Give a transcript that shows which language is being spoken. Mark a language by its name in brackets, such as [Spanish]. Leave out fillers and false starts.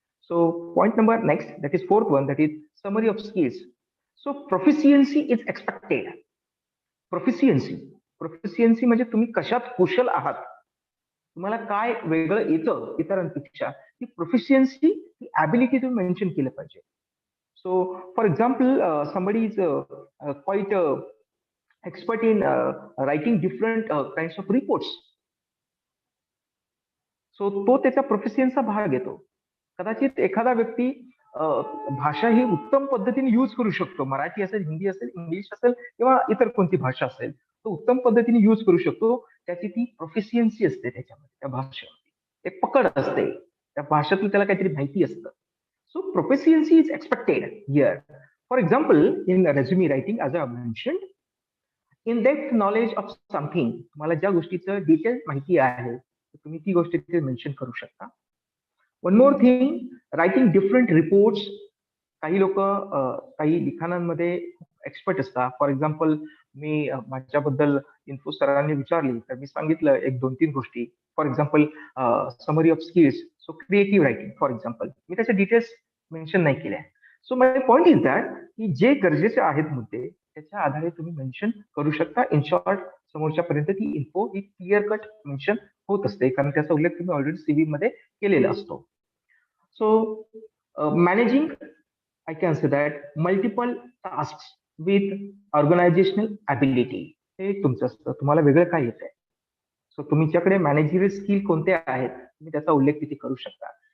[English] So point number next, that is fourth one, that is summary of skills. So proficiency is expected. [Marathi] Proficiency म्हणजे तुम्ही कशात कुशल आहात, तुम्हाला काय वेगळं येतं इतरांपेक्षा, ती प्रोफिशियन्सी, ही ॲबिलिटी तुम्ही मेन्शन केलं पाहिजे. [English] So, for example, somebody is quite expert in writing different kinds of reports. [Marathi] So, तो त्याच्या प्रोफेशनचा भाग येतो. कदाचित एखादा व्यक्ती भाषा ही उत्तम पद्धतीने यूज करू शकतो, मराठी असेल, हिंदी असेल, इंग्लिश असेल किंवा इतर कोणती भाषा असेल, तो उत्तम पद्धतीने यूज करू शकतो. त्याची ती प्रोफिशियन्सी असते त्याच्यामध्ये, त्या भाषेमध्ये एक पकड असते, त्या भाषेतलं त्याला काहीतरी माहिती असतं. [English] So proficiency is expected here. For example, in resume writing, as I mentioned, in-depth knowledge of something. [Marathi] तुम्हाला ज्या गोष्टीचं डिटेल माहिती आहे, तुम्ही ती गोष्ट तिथे मेन्शन करू शकता. [English] One more thing, writing different reports. [Marathi] काही लोक काही लिखाणांमध्ये एक्सपर्ट असतात. फॉर एक्झाम्पल, मी माझ्याबद्दल इन्फो सरांनी विचारली तर मी सांगितलं एक 2-3 गोष्टी. [English] For example, summary of skills. So creative writing for example, [Marathi] मी त्याच्या डिटेल्स मेन्शन नाही केल्या. [English] so my point is that [Marathi] की जे गरजेचे आहेत मुद्दे त्याच्या आधारे तुम्ही मेन्शन करू शकता. इन शॉर्ट, समोरच्या पर्यंत ती info he clear cut mention होत असते, कारण त्याचा उल्लेख तुम्ही ऑलरेडी सीव्ही मध्ये केलेला असतो. [English] So managing, I can say that multiple tasks with organizational ability. [Marathi] हे तुमचं असतं, तुम्हाला वेगळं काय येत आहे. सो तुमच्याकडे मॅनेजरियल स्किल कोणते आहेत तुम्ही त्याचा उल्लेख तिथे करू शकता.